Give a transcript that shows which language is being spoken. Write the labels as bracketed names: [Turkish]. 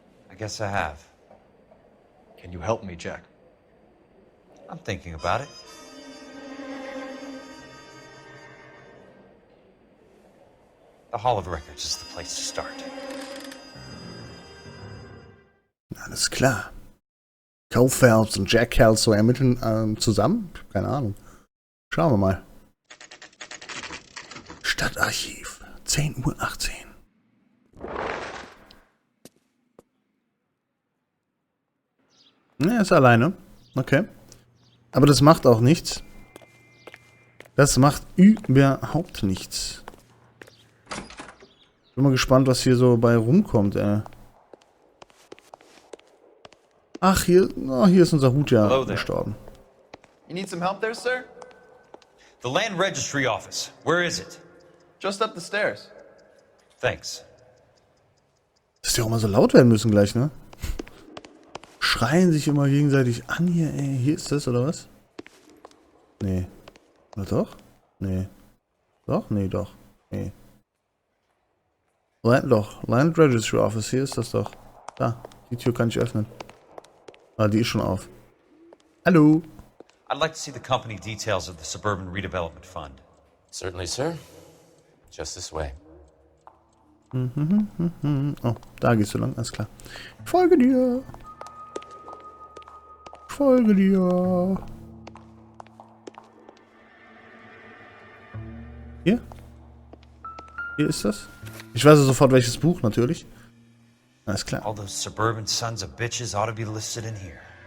[English] I guess I have. Can you help me, Jack? I'm thinking about it. The Hall of Records is the place to start. [German] Alles klar. Cole Phelps und Jack Kelso ermitteln zusammen? Keine Ahnung. Schauen wir mal. Stadtarchiv. 10:18 Uhr. Er ist alleine. Okay. Aber das macht auch nichts. Das macht überhaupt nichts. Bin mal gespannt, was hier so bei rumkommt, ey. Ach, hier ist unser Hut ja gestorben. [English] You need some help there, sir? The Land Registry Office. Where is it? Just up the stairs. Thanks. [German] Dass die auch mal so laut werden müssen gleich, ne? Schreien sich immer gegenseitig an hier, ey. Hier ist das, oder was? Nee. Oder doch? Nee. Doch? Nee, doch. Nee. Land Registry Office, hier ist das doch. Da, die Tür kann ich öffnen. Ah, die ist schon auf. Hallo. [English] I'd like to see the company details of the Suburban Redevelopment Fund. Certainly, sir. Just this way. [German] Oh, da gehst du lang, alles klar. Ich folge dir. Ich folge dir. Hier? Hier ist das? Ich weiß sofort welches Buch, natürlich. Alles klar. [English] All those suburban sons of bitches ought to be listed in here.